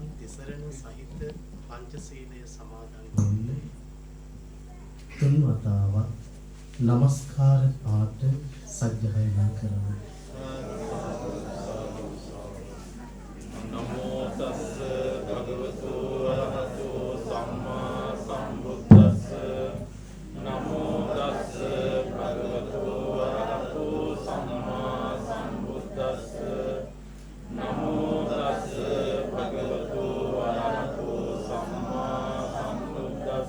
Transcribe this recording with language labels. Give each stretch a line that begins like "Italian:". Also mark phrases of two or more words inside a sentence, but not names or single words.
Sinhala: තිසරණ සහිත පංචශීලයේ සමාදන් වෙන්නේ. තුන් වතාවක් නමස්කාර පාඨ සජ්ජායනා කරමු.
Pali: නමෝ තස්ස භගවතු වරහතෝ සම්මා සම්බුද්දස්ස නමෝ තස්ස භගවතු වරහතෝ සම්මා සම්බුද්දස්ස නමෝ තස්ස භගවතු වරහතෝ සම්මා සම්බුද්දස්ස